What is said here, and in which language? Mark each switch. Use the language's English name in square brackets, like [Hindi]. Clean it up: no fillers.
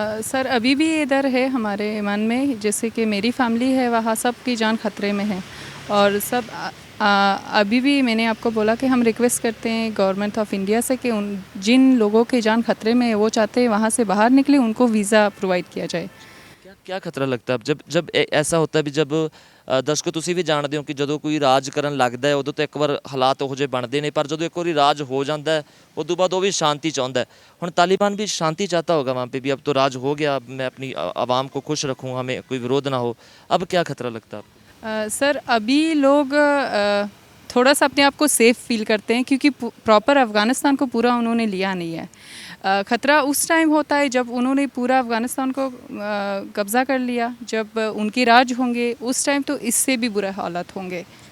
[Hindi] Sir अभी भी ये डर है हमारे मन में। जैसे कि मेरी फैमिली है, वहाँ सब की जान खतरे में है और सब अभी भी मैंने आपको बोला कि हम रिक्वेस्ट करते हैं गवर्नमेंट ऑफ इंडिया से कि उन जिन लोगों की जान खतरे में है, वो चाहते हैं वहाँ से बाहर निकले, उनको वीज़ा प्रोवाइड किया जाए। क्या क्या खतरा लगता है जब ऐसा होता है भी, जब [Punjabi] ਦਰਸ਼ਕੋ ਤੁਸੀਂ ਵੀ ਜਾਣਦੇ ਹੋ ਕਿ ਜਦੋਂ ਕੋਈ ਰਾਜ ਕਰਨ ਲੱਗਦਾ ਹੈ ਉਦੋਂ ਤਾਂ ਇੱਕ ਵਾਰ ਹਾਲਾਤ ਉਹੋ ਜਿਹੇ ਬਣਦੇ ਨੇ, ਪਰ ਜਦੋਂ ਇੱਕ ਵਾਰੀ ਰਾਜ ਹੋ ਜਾਂਦਾ ਹੈ ਉਦੋਂ ਬਾਅਦ ਉਹ ਵੀ [Hindi] शांति चाहता है। ਹੁਣ तालिबान भी शांति चाहता होगा वहाँ पे भी, अब तो राज हो गया, मैं अपनी आवाम को खुश रखूँ, हमें कोई विरोध ना हो, अब क्या खतरा लगता है आपको? सर अभी लोग थोड़ा सा अपने आप को सेफ़ फील करते हैं क्योंकि प्रॉपर अफ़गानिस्तान को पूरा उन्होंने लिया नहीं है। ख़तरा उस टाइम होता है जब उन्होंने पूरा अफ़गानिस्तान को कब्ज़ा कर लिया, जब उनके राज होंगे उस टाइम तो इससे भी बुरे हालात होंगे।